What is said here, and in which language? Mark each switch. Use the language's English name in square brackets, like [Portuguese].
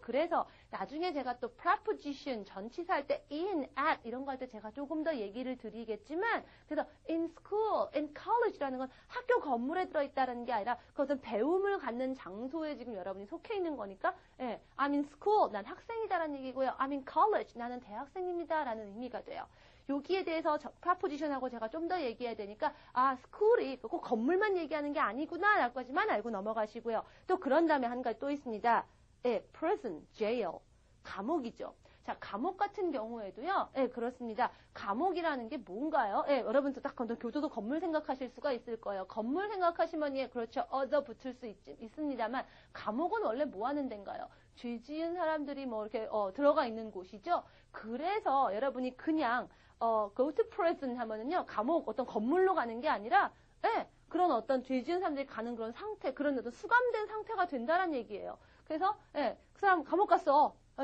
[Korean] 그래서 나중에 제가 또 preposition 전치사 할 때 in, at 이런 거 할 때 제가 조금 더 얘기를 드리겠지만, 그래서 in school, in college라는 건 학교 건물에 들어있다라는 게 아니라 그 어떤 배움을 갖는 장소에 지금 여러분이 속해 있는 거니까, [English] I'm in school, [Korean] 난 학생이다라는 얘기고요. [English] I'm in college, [Korean] 나는 대학생입니다라는 의미가 돼요. 여기에 대해서 preposition하고 제가 좀 더 얘기해야 되니까, school이 꼭 건물만 얘기하는 게 아니구나 라고 하지만 알고 넘어가시고요. 또 그런 다음에 한 가지 또 있습니다. prison, jail, 감옥이죠. 자, 감옥 같은 경우에도요, 그렇습니다. 감옥이라는 게 뭔가요? 여러분도 딱 교도소 건물 생각하실 수가 있을 거예요. 건물 생각하시면, 그렇죠. other 붙을 수 있습니다만, 감옥은 원래 뭐 하는 데인가요? 죄 지은 사람들이 이렇게, 들어가 있는 곳이죠. 그래서 여러분이 그냥, [English] go to prison [Korean] 하면은요, 감옥 어떤 건물로 가는 게 아니라, 그런 어떤 죄 지은 사람들이 가는 그런 상태, 그런 어떤 수감된 상태가 된다는 얘기예요. 그래서, 그 사람 감옥 갔어.